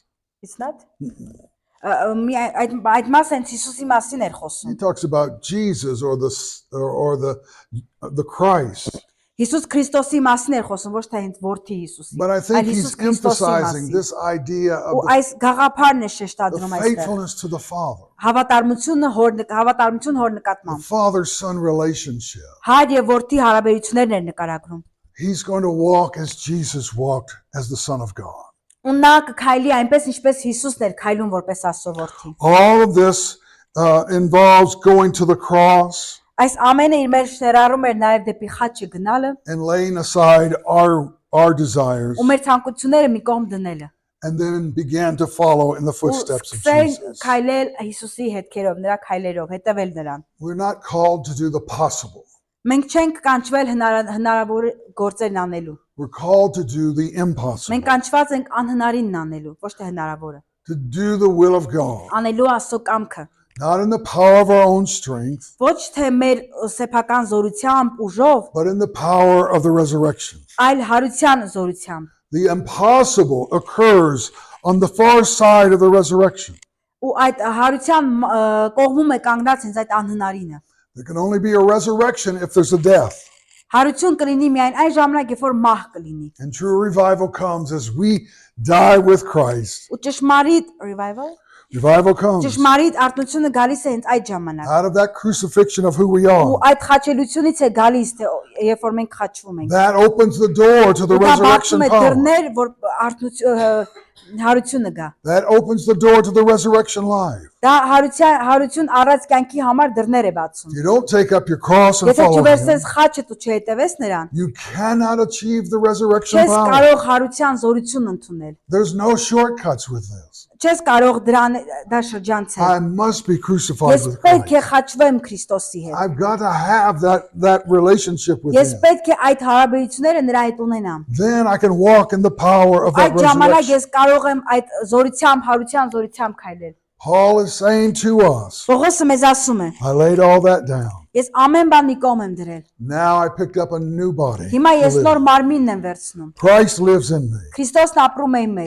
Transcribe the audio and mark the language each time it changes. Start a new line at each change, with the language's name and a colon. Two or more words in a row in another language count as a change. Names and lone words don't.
English: It's not
Armenian: այդ մասը հենց Հիսուսի մասին էր խոսում։
English: He talks about Jesus or the Christ.
Armenian: Հիսուս Քրիստոսի մասին էր խոսում, ոչ թե հենց որդի Հիսուսի,
English: But I
Armenian: այլ
English: think
Armenian: Հիսուս
English: he's
Armenian: Քրիստոսի
English: emphasizing
Armenian: մասին։
English: this idea
Armenian: Ու
English: of
Armenian: այս գաղափարն է
English: the
Armenian: շեշտադրում այստեղ։
English: faithfulness to the Father,
Armenian: Հավատարմություն հոր
English: the
Armenian: նկատմամբ։
English: father-son relationship.
Armenian: Հայր եւ որդի հարաբերություններն էր նկարագրում։
English: He's going to walk as Jesus walked as the Son of God.
Armenian: Ու նա կքայլի այնպես ինչպես Հիսուսն էր քայլում որպես Աստծո որդի։
English: All of this involves going to the cross
Armenian: Այս ամենը իր մեջ ներառում էր նաև դեպի խաչը գնալը
English: and laying aside our desires
Armenian: ու մեր ցանկությունները մի կողմ դնելը։
English: and then began to follow in the
Armenian: Ու
English: footsteps of
Armenian: սկսել
English: Jesus.
Armenian: քայլել Հիսուսի հետքերով, նրա քայլերով, հետևել նրան։
English: We're not called to do the possible.
Armenian: Մենք չենք կանչվել հնարավոր գործերն անելու։
English: We're called to do the impossible,
Armenian: Մենք կանչված ենք անհնարինն անելու, ոչ թե հնարավորը։
English: to do the will of God,
Armenian: Անելու Աստծո կամքը։
English: not in the power of our own strength,
Armenian: Ոչ թե մեր սեփական զորությամբ, ուժով,
English: but in the power of the resurrection.
Armenian: այլ հարության զորությամբ։
English: The impossible occurs on the far side of the resurrection.
Armenian: Ու այդ հարության կողմում է կանգնած հենց այդ անհնարինը։
English: There can only be a resurrection if there's a death.
Armenian: Հարություն կլինի միայն այն ժամանակ, երբ որ մահ կլինի։
English: And true revival comes as we die with Christ.
Armenian: Ու ճշմարիտ revival,
English: Revival comes
Armenian: ճշմարիտ արտնությունը գալիս է հենց այդ ժամանակ։
English: out of that crucifixion of who we
Armenian: Ու
English: are.
Armenian: այդ խաչելությունից է գալիս, թե երբ որ մենք խաչվում ենք։
English: That opens the door to the
Armenian: Ու դա
English: resurrection
Armenian: բացում է
English: power.
Armenian: դռներ, որ հարությունը գա։
English: That opens the door to the resurrection life.
Armenian: Դա հարություն առած կյանքի համար դռներ է բացում։
English: If you don't take up your cross and
Armenian: Եթե
English: follow
Armenian: չվերցես
English: Him,
Armenian: խաչը ու չհետևես նրան,
English: you cannot achieve the resurrection
Armenian: չես
English: power.
Armenian: կարող հարության զորություն ընդունել։
English: There's no shortcuts with this.
Armenian: Չես կարող դրան դա շրջանցել։
English: I must be crucified
Armenian: Ես
English: with
Armenian: պետք է
English: Christ.
Armenian: խաչվեմ Քրիստոսի հետ։
English: I've got to have that relationship with
Armenian: Ես
English: Him.
Armenian: պետք է այդ հարաբերությունները նրա հետ ունենամ։
English: Then I can walk in the power of that
Armenian: Այդ ժամանակ
English: resurrection.
Armenian: ես կարող եմ այդ զորությամբ, հարության զորությամբ քայլել։
English: Paul is saying to us,
Armenian: Պողոսը մեզ ասում է.
English: I laid all that down.
Armenian: Ես ամեն բան մի կողմ եմ դրել։
English: Now I picked up a new body.
Armenian: Հիմա
English: to
Armenian: ես
English: live
Armenian: նոր
English: in.
Armenian: մարմինն եմ վերցնում։
English: Christ lives in me.
Armenian: Քրիստոսն ապրում է իմ մեջ։